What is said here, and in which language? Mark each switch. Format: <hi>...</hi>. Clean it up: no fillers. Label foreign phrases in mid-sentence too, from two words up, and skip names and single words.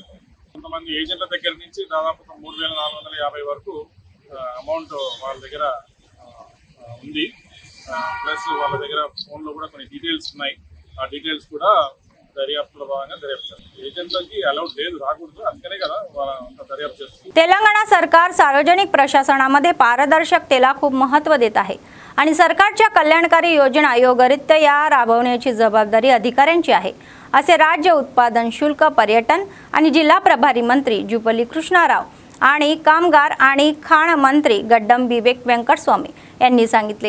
<te>కొంతమంది ఏజెంట్ల దగ్గర నుంచి దాదాపు 3,450 వరకు అమౌంట్ వాళ్ళ దగ్గర ఉంది। ప్లస్ వాళ్ళ దగ్గర ఫోన్లో కూడా కొన్ని డీటెయిల్స్ ఉన్నాయి। ఆ డీటెయిల్స్ కూడా దర్యాప్తులో భాగంగా దర్యాప్తు ఏజెంట్లకి అలౌడ్ లేదు, రాకూడదు, అందుకనే కదా వాళ్ళ దర్యాప్తు చేస్తుంది।</te> <mr>तेलंगणा सरकार सार्वजनिक प्रशासनामध्ये पारदर्शकतेला खूप महत्त्व देत आहे। आणि सरकारच्या कल्याणकारी योजना योग्यरित्या राबवण्याची जबाबदारी अधिकाऱ्यांची आहे, असे राज्य उत्पादन शुल्क, पर्यटन आणि जिल्हा प्रभारी मंत्री जुपल्ली कृष्णाराव आणि कामगार आणि खाण मंत्री गड्डम विवेक वेंकटस्वामी यांनी सांगितले.</mr>